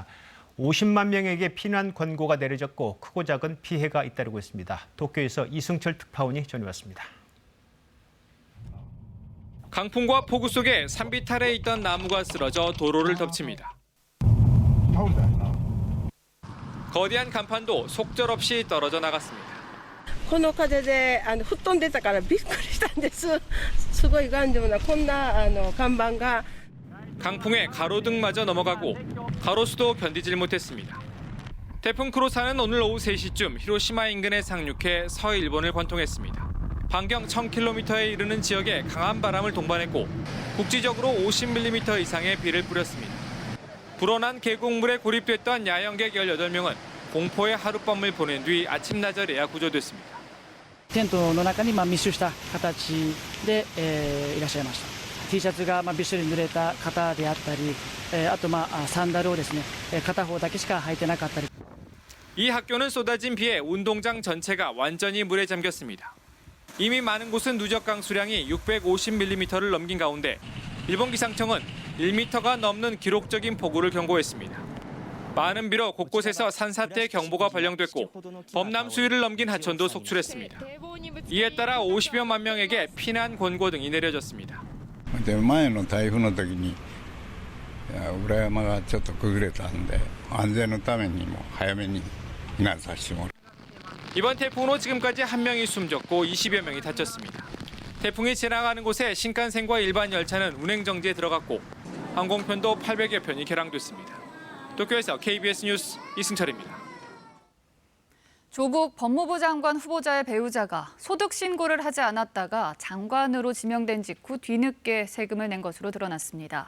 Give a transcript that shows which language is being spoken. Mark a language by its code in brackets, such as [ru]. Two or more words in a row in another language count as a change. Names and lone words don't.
[ko] 50만 명에게 피난 권고가 내려졌고 크고 작은 피해가 잇따르고 있습니다. 도쿄에서 이승철 특파원이 전해왔습니다. 강풍과 폭우 속에 산비탈에 있던 나무가 쓰러져 도로를 덮칩니다. 거대한 간판도 속절없이 떨어져 나갔습니다. [ja] この風で吹っ飛んでたからびっくりしたんです。すごい頑丈なこんな看板が [ko] 강풍에 가로등마저 넘어가고 가로수도 견디질 못했습니다. 태풍 크로사는 오늘 오후 3시쯤 히로시마 인근에 상륙해 서일본을 관통했습니다. 반경 1000km에 이르는 지역에 강한 바람을 동반했고 국지적으로 50mm 이상의 비를 뿌렸습니다. 불어난 계곡물에 고립됐던 야영객 18명은 공포의 하룻밤을 보낸 뒤 아침나절에야 구조됐습니다. [ja] テントの中に密集した形でいらっしゃいました。T シャツがびっしり濡れた方であったり、あとサンダルをですね、片方だけしか履いてなかったり。 [ko] 이 학교는 쏟아진 비에 운동장 전체가 완전히 물에 잠겼습니다. 이미 많은 곳은 누적 강수량이 650mm를 넘긴 가운데 일본 기상청은 1m가 넘는 기록적인 폭우를 경고했습니다. 많은 비로 곳곳에서 산사태 경보가 발령됐고 범람 수위를 넘긴 하천도 속출했습니다. 이에 따라 50여만 명에게 피난 권고 등이 내려졌습니다. [ja] 前の台風の時に裏山がちょっと崩れたんで安全のためにも早めに避難させてもらう。 [ko] 이번 태풍으로 지금까지 1명이 숨졌고 20여 명이 다쳤습니다. 태풍이 지나가는 곳에 신칸센과 일반 열차는 운행 정지에 들어갔고 항공편도 800여 편이 결항됐습니다. 도쿄에서 KBS 뉴스 이승철입니다. 조국 법무부 장관 후보자의 배우자가 소득 신고를 하지 않았다가 장관으로 지명된 직후 뒤늦게 세금을 낸 것으로 드러났습니다.